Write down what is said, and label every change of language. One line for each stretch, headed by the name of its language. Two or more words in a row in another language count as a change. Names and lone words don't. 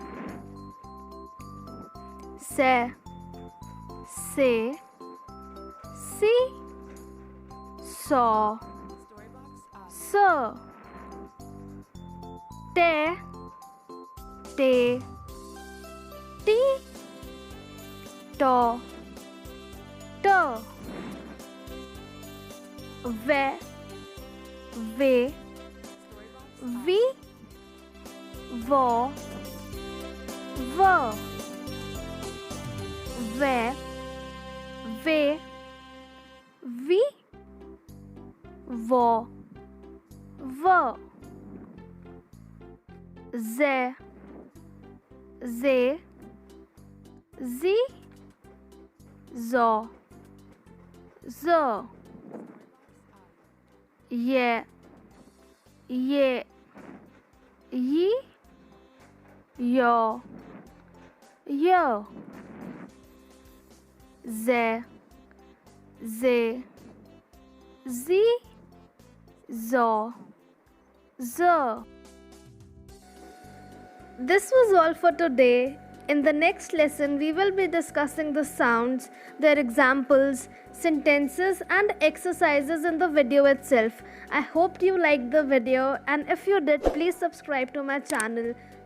English: Se, Se, Si, So, So, Te, Te, Ti, To, To, Ve, Ve, Vi, Vo, Vo, Ve, Ve, Vi, Vo, Vo, Ze, Ze, Zi, Zo, Zo, ye, ye, ye, yo, yo, ze, ze, zi, zo, zo. This was all for today. In the next lesson, we will be discussing the sounds, their examples, sentences, and exercises in the video itself. I hope you liked the video, and if you did, please subscribe to my channel.